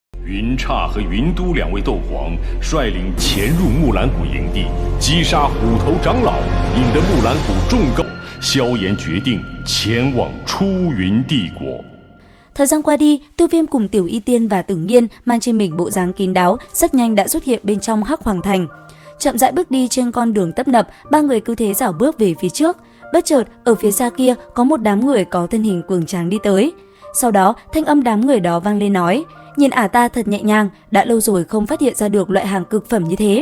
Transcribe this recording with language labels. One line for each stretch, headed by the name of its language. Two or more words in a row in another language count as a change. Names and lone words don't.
Chinese: 云刹和云都两位斗皇率领潜入木兰谷营地，击杀虎头长老，引得木兰谷众高。萧炎决định前往出云帝国.
Vietnamese: Thời gian qua đi, Tiêu Viêm cùng Tiểu Y Tiên và Tử Nghiên mang trên mình bộ dáng kín đáo, rất nhanh đã xuất hiện bên trong Hắc Hoàng Thành. Chậm rãi bước đi trên con đường tấp nập, ba người cứ thế rảo bước về phía trước. Bất chợt, ở phía xa kia có một đám người có thân hình cường tráng đi tới. Sau đó, thanh âm đám người đó vang lên nói: "Nhìn ả ta thật nhẹ nhàng, đã lâu rồi không phát hiện ra được loại hàng cực phẩm như thế."